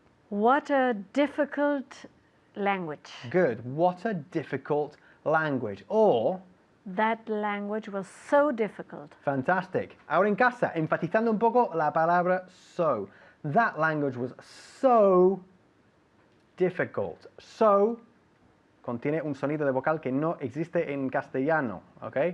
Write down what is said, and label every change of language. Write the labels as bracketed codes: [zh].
[en] What a difficult language. Good. What a difficult language. Or that language was so difficult. Fantastic. [es] Ahora en casa, enfatizando un poco la palabra so. [en] That language was so difficult. [es] So contiene un sonido de vocal que no existe en castellano, ¿ok?